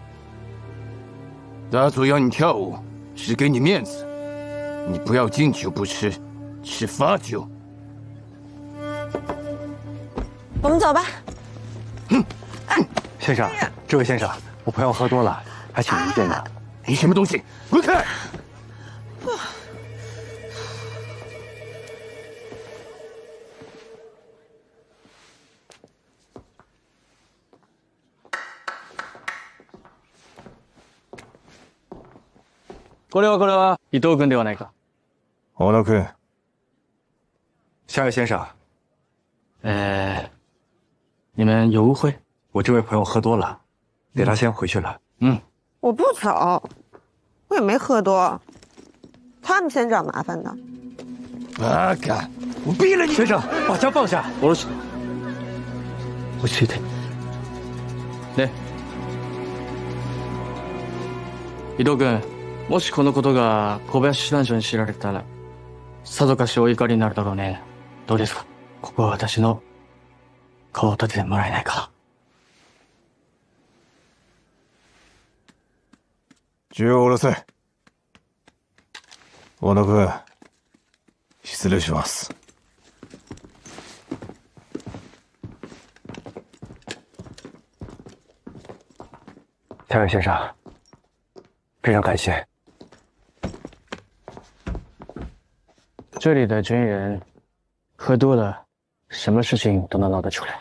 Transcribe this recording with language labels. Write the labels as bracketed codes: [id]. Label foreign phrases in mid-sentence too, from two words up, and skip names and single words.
[zh] 大佐要你跳舞是给你面子，你不要敬酒不吃，吃罚酒。我们走吧。先生，这位先生，我朋友喝多了，还请您见谅。你什么东西？滚开！ [ja] これは伊藤君ではないか。小野君。 [zh] 夏野先生，你们有误会？我这位朋友喝多了，得他先回去了。我不走，我也没喝多，他们先找麻烦的。バカ！我毙了你！先生，把枪放下。 [ja] 下ろして。落ち着いて。ね。伊藤君、もしこのことが小林師団長に知られたら、さぞかしお怒りになるだろうね。どうですか？ここは私の顔を立ててもらえないか。銃を下ろせ。小野君、失礼します。 [zh] 夏野先生，非常感谢。这里的军人喝多了，什么事情都能闹得出来。